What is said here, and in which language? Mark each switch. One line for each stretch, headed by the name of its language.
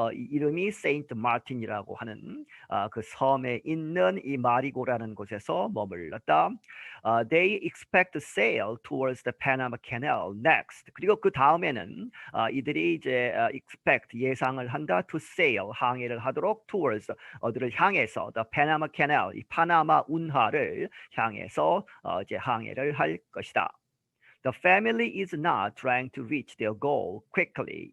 Korean: 이름이 세인트 마틴이라고 하는 그 섬에 있는 이 마리고라는 곳에서 머물렀다.
English: They expect to sail towards the Panama Canal next.
Korean: 그리고 그 다음에는 이들이 이제 expect 예상을 한다
English: to sail
Korean: 항해를 하도록 towards 어디를 향해서 the Panama Canal 이 파나마 운하를 향해서 이제 항해를 할 것이다.
English: The family is not trying to reach their goal quickly.